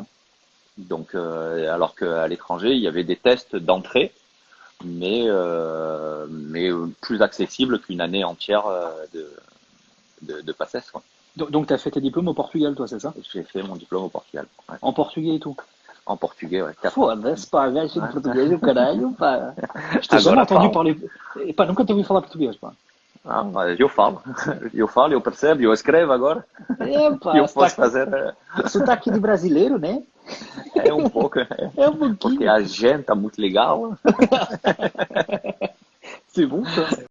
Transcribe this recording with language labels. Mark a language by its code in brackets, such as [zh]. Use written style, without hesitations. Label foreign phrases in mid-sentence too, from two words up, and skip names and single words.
[fr] Donc, alors qu'à l'étranger, il y avait des tests d'entrée, mais plus accessibles qu'une année entière de PACES, quoi. Donc, tu as fait tes diplômes au Portugal, toi, c'est ça? J'ai fait mon diplôme au Portugal, ouais. En portugais et tout. En portugais, ouais, 4 ans. [pt] Foda-se, pá, gajo de português, o caralho, pá. [fr] Je t'ai jamais [pt] Agora [fr] entendu [pt] falo. [fr] parler. [pt] Pá, nunca te ouvi falar português, pá. Eu falo. Eu falo, eu percebo, eu escrevo agora. Epá, Eu posso fazer. sotaque de brasileiro, né? É um pouco. É um Porque pouquinho. a gente tá muito legal. [fr] C'est bon, ça.